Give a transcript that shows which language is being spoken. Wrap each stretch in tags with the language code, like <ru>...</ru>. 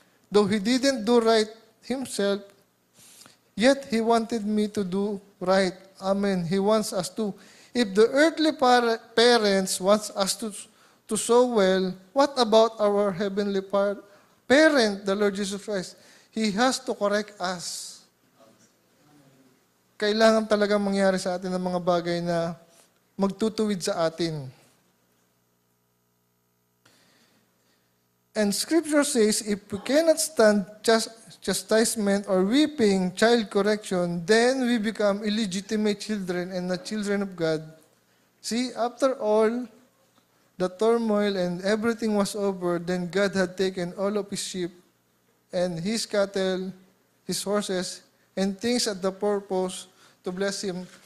<en>Though he didn't do right himself, yet he wanted me to do right. Amen. He wants us to. If the earthly parents wants us to sow well, what about our heavenly parent, the Lord Jesus Christ? He has to correct us.</en> <tl>Kailangan talaga mangyari sa atin ng mga bagay na magtutuwid sa atin.</tl> <en>And Scripture says, if we cannot stand chastisement or whipping, child correction, then we become illegitimate children and not children of God. See, after all, the turmoil and everything was over, then God had taken all of his sheep and his cattle, his horses, and things at the purpose to bless him.</en>